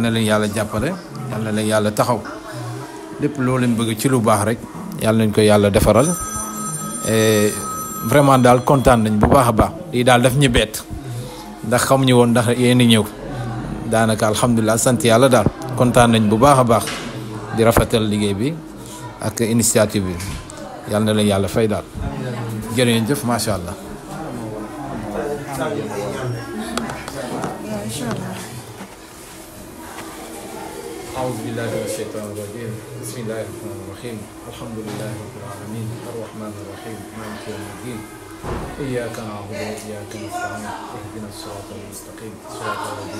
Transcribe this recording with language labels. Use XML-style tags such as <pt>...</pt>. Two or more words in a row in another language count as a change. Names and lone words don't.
<wo>na leen yàlla jàppale yal na leen yàlla taxaw lépp loo leen bëgg ci lu baax rek yal nañ ko yàlla defaral vraiment daal kontaan nañ bu baax a baax lii daal daf ñu bett ndax xamuñu woon ndax yéen a ñëw daanaka alhamdulilah sant yàlla daal kontaan nañ bu baax a baax di rafetal liggéey bi ak initiative bi yàlla na leen yàlla fay daal jërëjëf</wo> <ar>ما شاء الله. أعوذ بالله من الشيطان الرجيم بسم الله الرحمن الرحيم الحمد لله رب العالمين الرحمن الرحيم مالك يوم الدين إياك نعبد وإياك نستعين اهدنا الصراط المستقيم صراط الذين</ar>